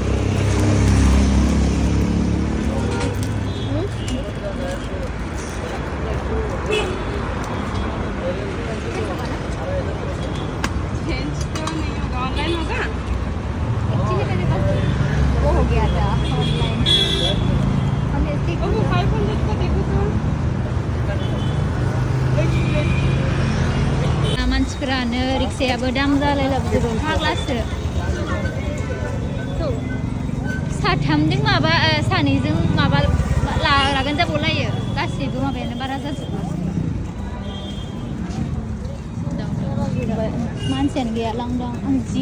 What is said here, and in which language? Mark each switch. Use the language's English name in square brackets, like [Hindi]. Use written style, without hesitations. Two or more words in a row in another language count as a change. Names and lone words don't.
[Hindi] ऑनलाइन होगा एक्चुअली मेरे पास वो हो गया था ऑनलाइन हमने इसके 500 का देखो तो [Bodo] मानसिफोरानो रिक्सायाबो दाम जालायलाबोजोबो फाग्लासो साथामजों माबा सानैजों माबा लागोन जाबावलायो गासैबो माबायानो बारा जाजोबो मानसियानो गैया लांदां आं जि